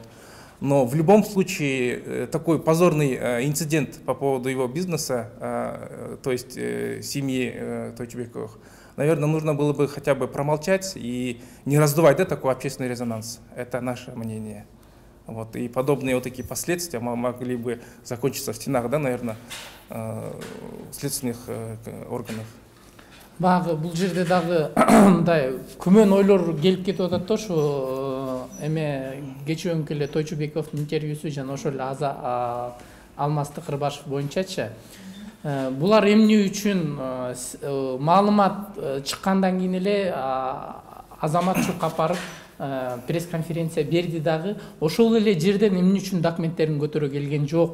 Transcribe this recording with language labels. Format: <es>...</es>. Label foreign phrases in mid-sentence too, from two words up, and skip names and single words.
<ru>Но в любом случае такой позорный инцидент по поводу его бизнеса, то есть семьи Тойчубековых, наверное, нужно было бы хотя бы промолчать и не раздувать, да, такой общественный резонанс. Это наше мнение. Вот. И подобные вот такие последствия могли бы закончиться в стенах, да, наверное, следственных органов.</ru> <ky>Багы бул жерде дагы мындай күмөн ойлор келип кетип атат да, ушу эме кечээ эле Тойчубековдун интервьюсу жана ошол эле Алмаз Тыкырбашев боюнчачы булар эмне үчүн маалымат чыккандан кийин эле Азамат Чукап барып пресс-конференция берди дагы ошол эле жерден эмне үчүн документтерин көтөрө келген жок.</ky>